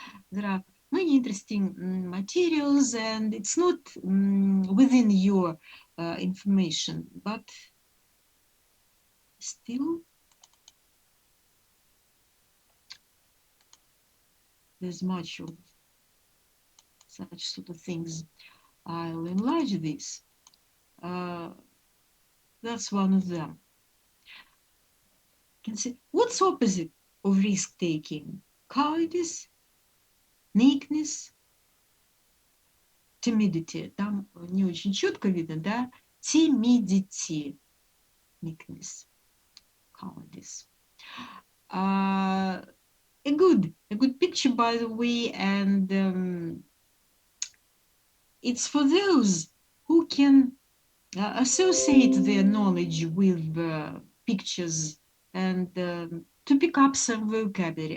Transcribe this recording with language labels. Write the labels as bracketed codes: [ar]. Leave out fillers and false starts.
[en] There are many interesting materials, and it's not within your information, but still there's much of such sort of things. I'll enlarge this. That's one of them. You can see what's opposite of risk taking? Cowardice? meekness, timidity. [ru] Там не очень четко видно, да? [en] Timidity, meekness, cowardice. A good picture, by the way, and it's for those who can associate their knowledge with pictures and to pick up some vocabulary.